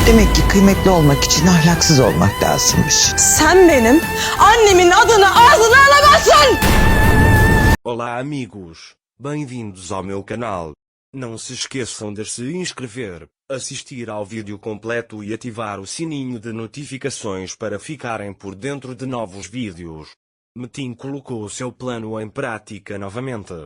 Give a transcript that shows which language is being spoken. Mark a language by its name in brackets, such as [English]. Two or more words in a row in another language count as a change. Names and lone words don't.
[Turkish] Demek ki kıymetli olmak için ahlaksız olmak lazımmış. Sen benim annemin adını ağzına alamazsın! [Portuguese] Olá amigos, bem-vindos ao meu canal. Não se esqueçam de se inscrever, assistir ao vídeo completo e ativar o sininho de notificações para ficarem por dentro de novos vídeos. Metin colocou seu plano em prática novamente.